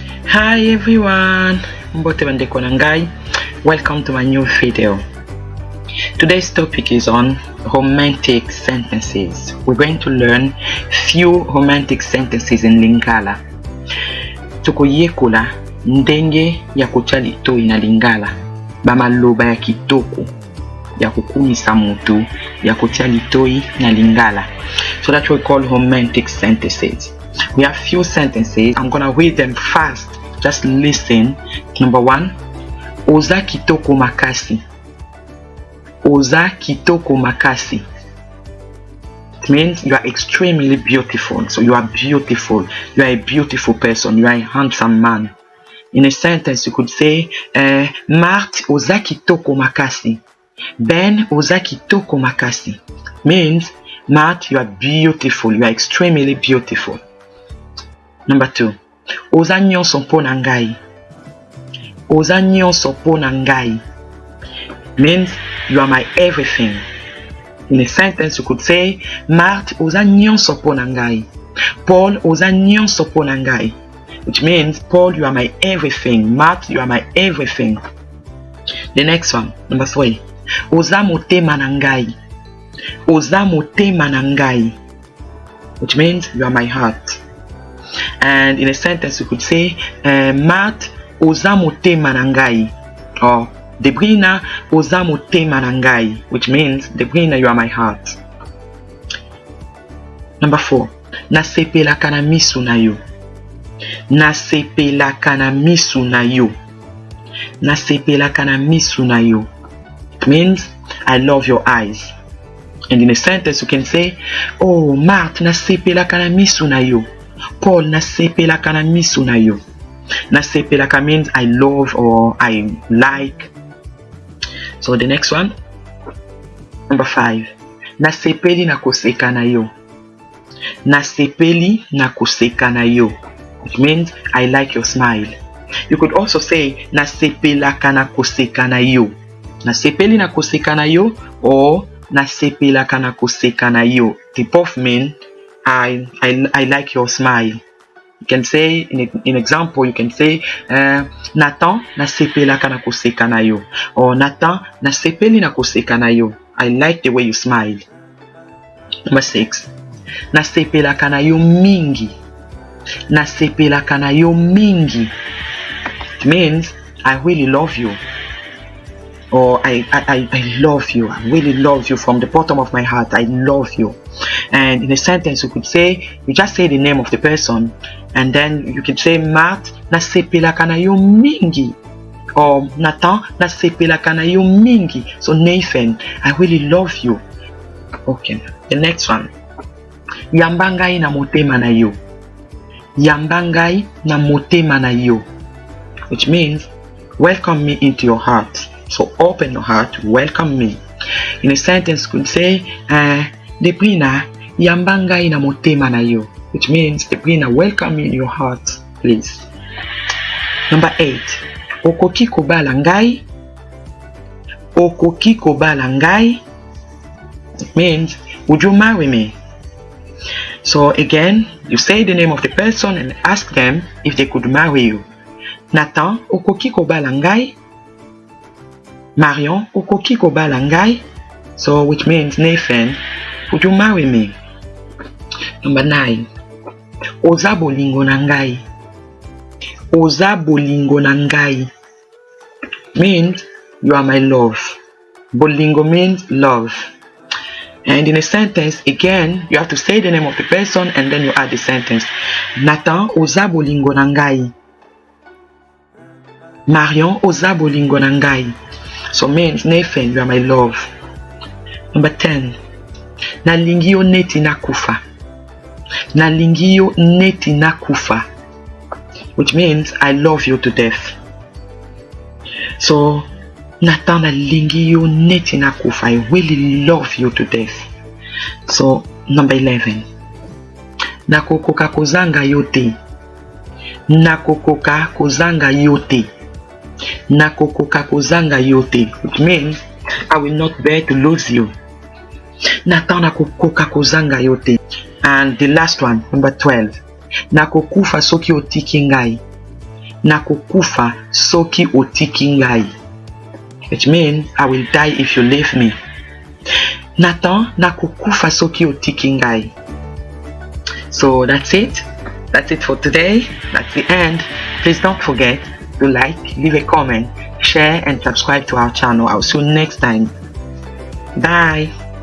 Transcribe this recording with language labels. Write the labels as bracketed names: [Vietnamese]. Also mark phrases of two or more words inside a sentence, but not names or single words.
[English] Hi everyone, ngai. Welcome to my new video. Today's topic is on romantic sentences. We're going to learn few romantic sentences in Lingala. [Lingala] Tukoyekola ndenge ya kuchali toi na Lingala. Bamaloba ya kitoko ya kukumisa mutu ya kuchali toi na Lingala. [English] So that's what we call romantic sentences. We have few sentences. I'm gonna read them fast. Just listen. Number 1. [Lingala] Oza kitoko makasi. Oza kitoko makasi. [English] It means you are extremely beautiful. So you are beautiful. You are a beautiful person. You are a handsome man. In a sentence, you could say, Mart [Lingala] oza kitoko makasi. Ben oza kitoko makasi. [English] Means, Mart, you are beautiful. You are extremely beautiful. Number 2. [Lingala] Oza nyonso mpona ngai. Oza nyonso mpona ngai. [English] Means you are my everything. In a sentence you could say, Mart [Lingala] oza nyonso mpona ngai. Paul oza nyonso mpona ngai. [English] Which means, Paul, you are my everything. Mart, you are my everything. The next one, number 3. [Lingala] Oza motema na ngai. Oza motema na ngai. [English] Which means you are my heart. And in a sentence you could say, Mart [Lingala] oza motema na ngai. Or Debrina oza motema na ngai. [English] Which means, Debrina, you are my heart. Number 4. [Lingala] Na sepelaka na misu na yo. Na sepelaka na misu na yo. Na sepelaka na misu na yo. [English] It means, I love your eyes. And in a sentence you can say, oh Mart, [Lingala] na sepelaka na misu na yo. Paul, na sepelaka na misu na yo. Na sepelaka [English] means I love or I like. So the next one, number 5. [Lingala] Na sepeli na seka na yo. Na sepeli na seka na yo. [English] It means I like your smile. You could also say [Lingala] na sepelaka na seka na yo. Na sepeli na seka na yo or na sepelaka na seka na yo. [English] They both mean I like your smile. You can say, in example, you can say, Nathan [Lingala] na sepelaka na seka na yo. Or Nathan na sepeli na seka na yo. [English] I like the way you smile. Number 6. [Lingala] Na sepelaka na yo mingi. Na sepelaka na yo mingi. [English] It means I really love you. Or I love you. I really love you from the bottom of my heart. I love you. And in a sentence you could say, you just say the name of the person, and then you could say, Mart [Lingala] na sepelaka na yo mingi. Or Nathan na sepelaka na yo mingi. [English] So Nathan, I really love you. Okay, the next one. [Lingala] Yamba ngai na motema na yo. Yamba ngai na motema na yo. [English] Which means, welcome me into your heart. So open your heart, welcome me. In a sentence you could say, [Lingala] Debrina, yamba ngai na motema na yo. [English] Which means, Debrina, welcome me in your heart, please. Number 8. [Lingala] Okoki bala ngai. Okoki bala ngai. [English] It means, would you marry me? So again, you say the name of the person and ask them if they could marry you. [Lingala] Nathan, okoki bala ngai. Marion, okoki bala ngai. [English] So which means, Nathan, would you marry me? Number 9. [Lingala] Oza bolingo na ngai. Oza bolingo na ngai. [English] Means, you are my love. Bolingo means love. And in a sentence, again, you have to say the name of the person and then you add the sentence. [Lingala] Nathan, oza bolingo na ngai. Marion, oza bolingo na ngai. [English] So means, Nathan, you are my love. Number 10. [Lingala] Na lingi yo neti na kufa. Na lingi yo neti na kufa. [English] Which means, I love you to death. [Lingala] So, Nathan na lingi yo neti na kufa. [English] I really love you to death. So, number 11. [Lingala] Nako koka kozanga yote. Nako koka kozanga yote. Nako koka kozanga yote. [English] Which means, I will not bear to lose you. [Lingala] Nathan nako koka kozanga yote. [English] And the last one, number 12. [Lingala] Nako kufa soki o tiki ngai. Nako kufa soki o tiki ngai. [English] Which means I will die if you leave me. [Lingala] Nathan nako kufa soki o tiki ngai. [English] So that's it. That's it for today. That's the end. Please don't forget to like, leave a comment, share and subscribe to our channel. I'll see you next time. Bye.